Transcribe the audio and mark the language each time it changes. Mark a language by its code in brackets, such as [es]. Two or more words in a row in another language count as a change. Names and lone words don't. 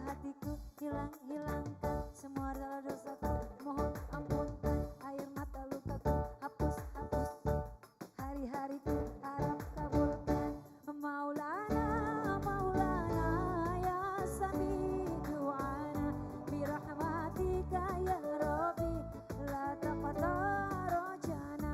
[id] hatiku, hilangkan semua dosaku. Mohon ampunkan air mata lukaku, hapus hari-hariku, harap kabulkan. [ar] مولانا مولانا يا سامع دعانا برحمتك يا ربي لا تقطع رجانا.